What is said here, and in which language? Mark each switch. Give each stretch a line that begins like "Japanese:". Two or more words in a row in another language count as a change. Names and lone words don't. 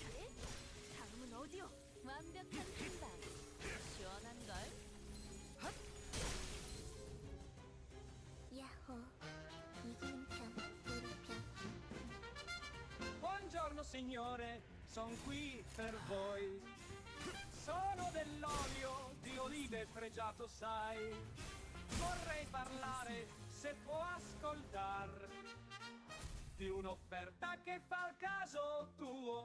Korean: 다음은 어디요? 완벽한 한방. 시원한걸? 야호. 이기는 편, 우리 편.
Italian: Buongiorno signore, son qui per voi. Sono dell'olio di olive pregiato, sai. Vorrei parlare, se può ascoltar, di un'offerta che fa il caso tuo.